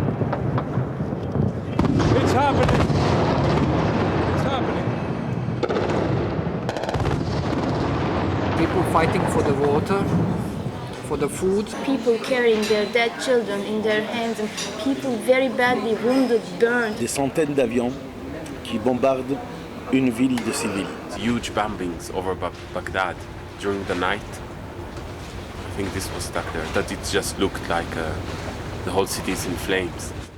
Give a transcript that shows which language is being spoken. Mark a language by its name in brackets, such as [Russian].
[English] It's happening. It's happening. People fighting for the water, for the food. People carrying their dead children in their hands and people very badly wounded, burned. [French] Des centaines d'avions qui bombardent une ville de civils. [English] Huge bombings over Baghdad during the night. I think this was stuck there. That it just looked like the whole city is in flames.